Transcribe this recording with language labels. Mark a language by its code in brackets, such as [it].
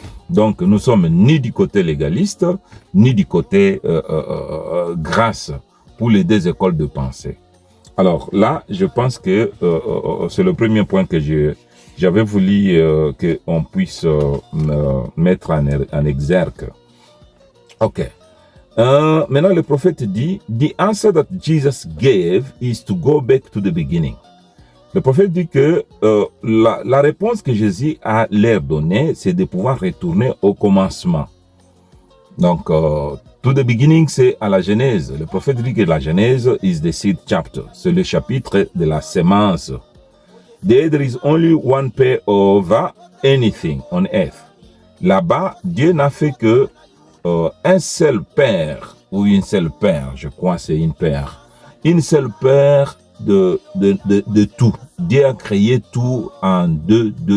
[fr] Donc, nous sommes ni du côté légaliste, ni du côté grâce pour les deux écoles de pensée. Alors là, je pense que c'est le premier point que j'avais voulu qu'on puisse mettre en exergue. Ok. Maintenant, le prophète dit, [en] the answer that Jesus gave is to go back to the beginning. [fr] Le prophète dit que la réponse que Jésus a leur donnée, c'est de pouvoir retourner au commencement. Donc, [en] to the beginning, [fr] c'est à la Genèse. Le prophète dit que la Genèse [en] is the seed chapter. [fr] C'est le chapitre de la semence. [en] There is only one pair of anything on earth. [fr] Là-bas, Dieu n'a fait que un seul père, ou une seule paire, je crois c'est une paire. Une seule paire de tout. Dieu a créé tout en deux.